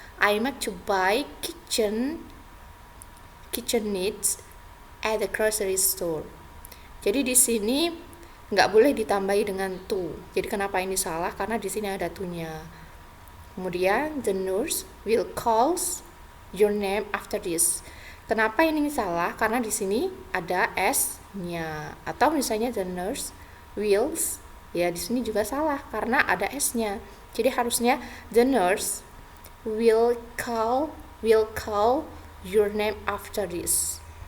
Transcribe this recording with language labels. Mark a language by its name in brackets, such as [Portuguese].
[English] I meant to buy kitchen needs at the grocery store. [Indonesian] Jadi di sini nggak boleh ditambahi dengan to. Jadi kenapa ini salah? Karena di sini ada to-nya. Kemudian [English] the nurse will call your name after this. [Indonesian] Kenapa ini salah? Karena di sini ada s-nya. Atau misalnya the nurse wills, ya di sini juga salah karena ada s-nya. Jadi harusnya [English] the nurse will call your name after this.